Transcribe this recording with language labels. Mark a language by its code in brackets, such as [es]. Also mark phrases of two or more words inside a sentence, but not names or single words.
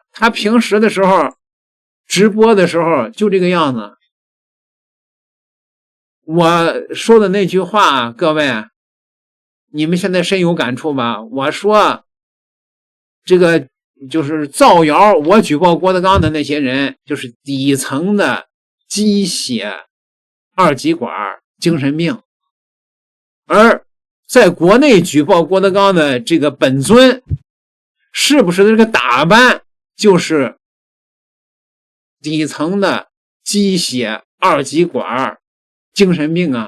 [zh] 他平時的時候直播的时候就這個樣子。我說的那句話，各位你們現在深有感觸吧？我說這個就是造謠我舉報郭德綱的那些人，就是底層的鸡血二极管精神病，而在國內舉報郭德綱的这个本尊，是不是这个打扮就是底层的鸡血二极管精神病啊？